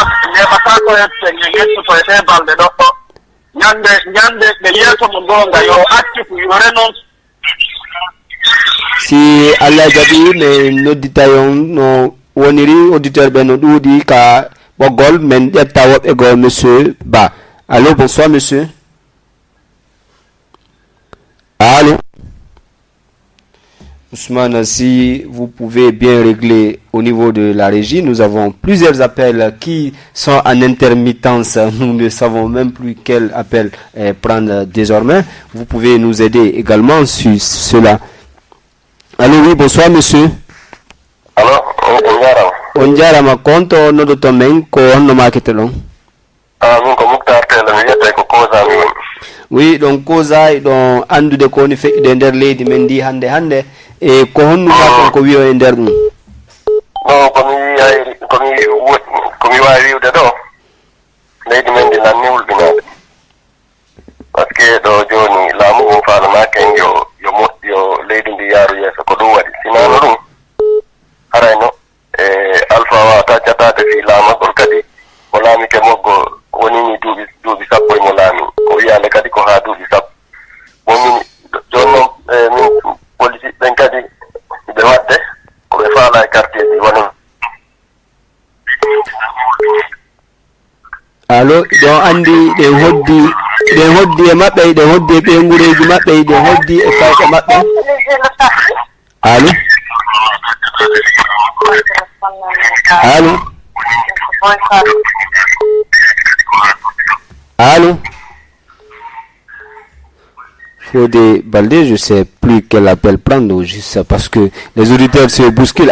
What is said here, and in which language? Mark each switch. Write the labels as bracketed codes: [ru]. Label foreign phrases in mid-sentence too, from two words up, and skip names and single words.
[ff] neɓata ko ette ƴettoto e ɗe balɗe ɗoɗɗo ñande ɓe yeeso mo gonga yo accifu yo renon si Allah jabi mais nodditayon no woniri auditeur ben no dudi ka bogol men ƴetta woɓɓe go monsieur Ba. [fr] Allô, bonsoir monsieur. Allô. Ousmane, si vous pouvez bien régler au niveau de la régie, nous avons plusieurs appels qui sont en intermittence. Nous ne savons même plus quel appel prendre désormais. Vous pouvez nous aider également sur cela. Allô, oui, bonsoir monsieur. Allô, [ff] on jarama konto nodoto men ko honno maketelon. Min ko Muktar Tella mi wiyete ko Koza mi woni. [fr] Oui, donc [ff] Koza ɗon andude ko woni feƴƴude nder leydi men ndi hande e ko honnuma kon ko wiyo e nder ɗum. Non, komi wawi wiwde ɗo leydi men ndi nanni wulɓinade [fr] par ce que [ff] ɗo joni laamu mum faalumaka en yo leydi ndi yaaru yeeso ko ɗum waɗi sinano ɗum harayno e Alpha wawata jattade fi laamagol kadi mo laamike moggo wonini duuɓi sappo emo laami o wiyande kadi ko ha duuɓi sappo wonini joni noon min politique ɓen kadi ɓe wadde koɓe faala e quartier ji wona. Allo, ɗon andi ɗe hoddi e maɓɓe, ɗe hoddi e ɓengureji maɓɓe, ɗe hoddi e fawɓe maɓɓe. [fr] Allo. Allô. Allô. Fodé Baldé, je sais plus quel appel prendre, juste parce que les auditeurs se bousculent.